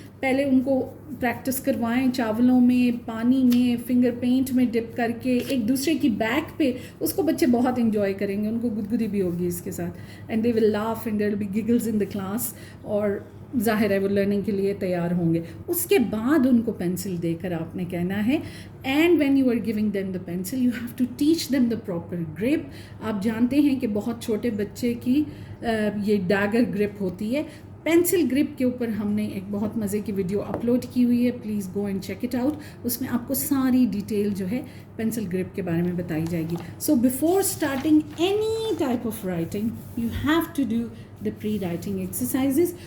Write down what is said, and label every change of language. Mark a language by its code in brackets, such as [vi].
[ur] پہلے ان کو پریکٹس کروائیں چاولوں میں، پانی میں، فنگر پینٹ میں ڈپ کر کے ایک دوسرے کی بیک پہ. اس کو بچے بہت انجوائے کریں گے، ان کو گدگدی بھی ہوگی اس کے ساتھ، [en] and they will laugh and there will be giggles in the class, [ur] اور ظاہر ہے وہ لرننگ کے لیے تیار ہوں گے. اس کے بعد ان کو پینسل دے کر آپ نے کہنا ہے [en] And when you are giving them the pencil you have to teach them the proper grip. [ur] آپ جانتے ہیں کہ بہت چھوٹے بچے کی یہ ڈیگر گرپ ہوتی ہے. پینسل گرپ کے اوپر ہم نے ایک بہت مزے کی ویڈیو اپلوڈ کی ہوئی ہے، [en] Please go and check it out. [ur] اس میں آپ کو ساری ڈیٹیل جو ہے پینسل گرپ کے بارے میں بتائی جائے گی. [en] So before starting any type of writing you have to do the pre writing exercises.